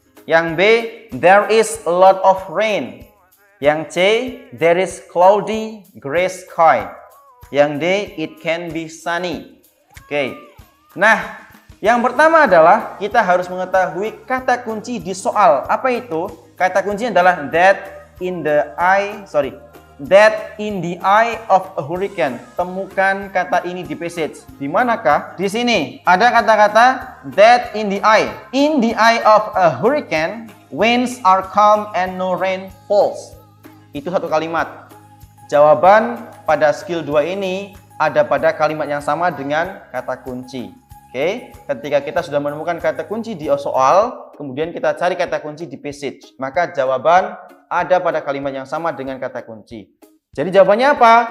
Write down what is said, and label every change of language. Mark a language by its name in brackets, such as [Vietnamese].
[Indonesian] Yang B, [English] there is a lot of rain. [Indonesian] Yang C, [English] there is cloudy gray sky. [Indonesian] Yang D, [English] it can be sunny. Oke. [Indonesian] Nah, yang pertama adalah kita harus mengetahui kata kunci di soal. Apa itu? Kata kuncinya adalah [English] that in the eye of a hurricane. [Indonesian] Temukan kata ini di passage. Di manakah? Di sini ada kata-kata [English] that in the eye. In the eye of a hurricane, winds are calm and no rain falls. [Indonesian] Itu satu kalimat. Jawaban pada skill 2 ini ada pada kalimat yang sama dengan kata kunci. Oke, ketika kita sudah menemukan kata kunci di soal, kemudian kita cari kata kunci di passage, maka jawaban ada pada kalimat yang sama dengan kata kunci. Jadi jawabannya apa?